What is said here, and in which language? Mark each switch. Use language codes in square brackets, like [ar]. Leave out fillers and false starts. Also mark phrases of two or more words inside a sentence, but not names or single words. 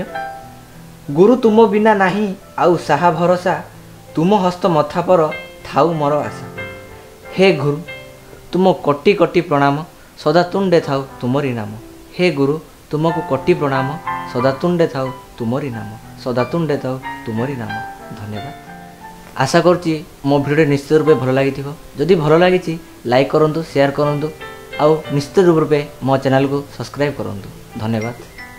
[or] ଗୁରୁ ତୁମ ବିନା ନାହିଁ ଆଉ ସାହା ଭରସା ତୁମ ହସ୍ତ ମଥା ପର ଥାଉ ମୋର ଆଶା। ହେ ଗୁରୁ ତୁମ କୋଟି କୋଟି ପ୍ରଣାମ ସଦା ତୁଣ୍ଡେ ଥାଉ ତୁମରି ନାମ। ହେ ଗୁରୁ ତୁମକୁ କୋଟି ପ୍ରଣାମ ସଦା ତୁଣ୍ଡେ ଥାଉ ତୁମରି ନାମ। ସଦା ତୁଣ୍ଡେ ଥାଉ ତୁମରି ନାମ। ଧନ୍ୟବାଦ। ଆଶା କରୁଛି ମୋ ଭିଡିଓ ନିଶ୍ଚିତ ରୂପେ ଭଲ ଲାଗି। ଯଦି ଭଲ ଲାଗି ଲାଇକ କରନ୍ତୁ, ସେୟାର କରନ୍ତୁ, ଆଉ ନିଶ୍ଚିତ ରୂପେ ମୋ ଚ୍ୟାନେଲକୁ ସବସ୍କ୍ରାଇବ କରନ୍ତୁ। धन्यवाद।